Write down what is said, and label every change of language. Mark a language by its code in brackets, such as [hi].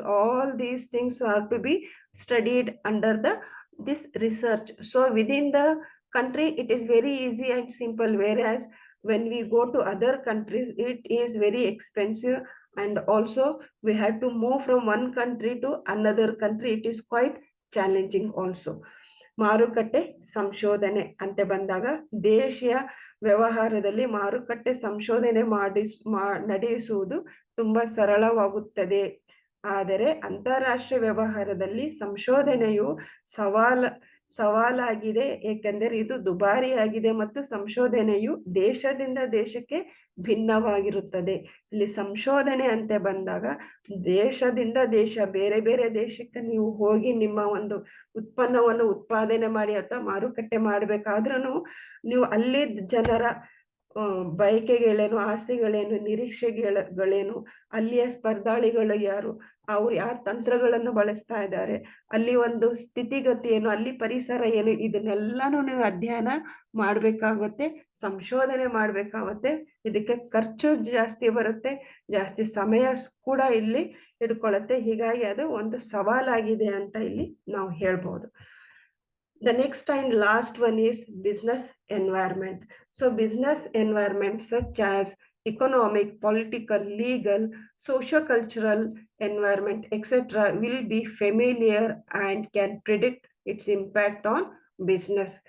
[en] All these things are to be studied under this research. So within the country it is very easy and simple, whereas when we go to other countries it is very expensive, and also we have to move from one country to another country. It is quite challenging also. [kn] ಮಾರುಕಟ್ಟೆ ಸಂಶೋಧನೆ ಅಂತ ಬಂದಾಗ, ದೇಶೀಯ ವ್ಯವಹಾರದಲ್ಲಿ ಮಾರುಕಟ್ಟೆ ಸಂಶೋಧನೆ ನಡೆಸುವುದು ತುಂಬಾ ಸರಳವಾಗುತ್ತದೆ. ಆದರೆ ಅಂತಾರಾಷ್ಟ್ರೀಯ ವ್ಯವಹಾರದಲ್ಲಿ ಸಂಶೋಧನೆಯು ಸವಾಲಾಗಿದೆ, ಏಕೆಂದರೆ ಇದು ದುಬಾರಿಯಾಗಿದೆ ಮತ್ತು ಸಂಶೋಧನೆಯು ದೇಶದಿಂದ ದೇಶಕ್ಕೆ ಭಿನ್ನವಾಗಿರುತ್ತದೆ. ಇಲ್ಲಿ ಸಂಶೋಧನೆ ಅಂತ ಬಂದಾಗ ದೇಶದಿಂದ ದೇಶ, ಬೇರೆ ಬೇರೆ ದೇಶಕ್ಕೆ ನೀವು ಹೋಗಿ ನಿಮ್ಮ ಒಂದು ಉತ್ಪನ್ನವನ್ನು ಉತ್ಪಾದನೆ ಮಾಡಿ ಅಥವಾ ಮಾರುಕಟ್ಟೆ ಮಾಡಬೇಕಾದ್ರೂ ನೀವು ಅಲ್ಲಿ ಜನರ ಬಯಕೆಗಳೇನು, ಆಸೆಗಳೇನು, ನಿರೀಕ್ಷೆಗಳೇನು, ಅಲ್ಲಿಯ ಸ್ಪರ್ಧಾಳಿಗಳು ಯಾರು, ಅವ್ರು ಯಾವ ತಂತ್ರಗಳನ್ನು ಬಳಸ್ತಾ ಇದ್ದಾರೆ, ಅಲ್ಲಿ ಒಂದು ಸ್ಥಿತಿಗತಿ ಏನು, ಅಲ್ಲಿ ಪರಿಸರ ಏನು, ಇದನ್ನೆಲ್ಲಾನು ನೀವು ಅಧ್ಯಯನ ಮಾಡ್ಬೇಕಾಗುತ್ತೆ, ಸಂಶೋಧನೆ ಮಾಡ್ಬೇಕಾಗುತ್ತೆ. ಇದಕ್ಕೆ ಖರ್ಚು ಜಾಸ್ತಿ ಬರುತ್ತೆ, ಜಾಸ್ತಿ ಸಮಯ ಕೂಡ ಇಲ್ಲಿ ಹಿಡ್ಕೊಳ್ಳುತ್ತೆ. ಹೀಗಾಗಿ ಅದು ಒಂದು ಸವಾಲಾಗಿದೆ ಅಂತ ಇಲ್ಲಿ ನಾವು ಹೇಳ್ಬೋದು. [en] The next and last one is business environment. So business environment such as economic, political, legal, socio-cultural environment, etc. will be familiar and can predict its impact on business.